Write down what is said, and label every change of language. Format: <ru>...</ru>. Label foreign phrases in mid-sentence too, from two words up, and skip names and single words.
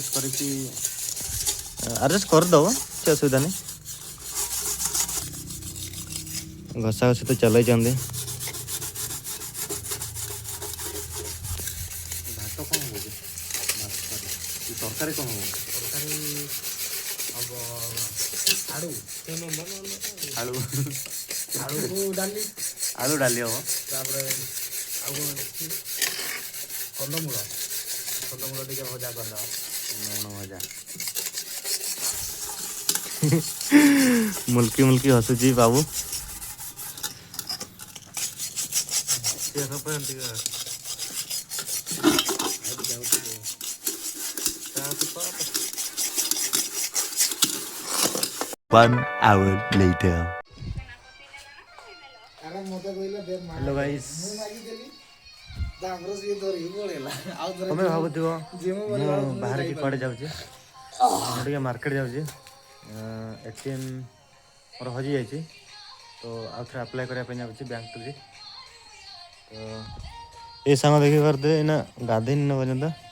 <or>ଆଡ଼ଜଷ୍ଟ କରିଦେବ କିଛି ଅସୁବିଧା ନାହିଁ ଘଷା ଘଷି ତ ଚଲେଇଛନ୍ତି ତରକାରୀ କ'ଣ ହବ ଆଳୁ ଡାଲି ହବ ତାପରେ ଆଉ କ'ଣ ଅଛି କନ୍ଦମୂଳ ଟିକେ ଭଜା କରିଦେବା ଭଜା ମୁଲକି ହସୁଛି ବାବୁ</or> <en>One hour later. Hello guys.</en> <or>ତମେ ଭାବୁଥିବ ମୁଁ ବାହାରିକି କୁଆଡ଼େ ଯାଉଛି ମୁଁ ଟିକେ ମାର୍କେଟ ଯାଉଛି ATM ମୋର ହଜିଯାଇଛି ତ ଆଉ ଥରେ ଆପ୍ଲାଏ କରିବା ପାଇଁ ଯାଉଛି ବ୍ୟାଙ୍କରେ ତ ଏ ସାଙ୍ଗ ଦେଖିପାରୁଥିବେ ଏଇନା ଗାଧେଇନି ନା ପର୍ଯ୍ୟନ୍ତ</or>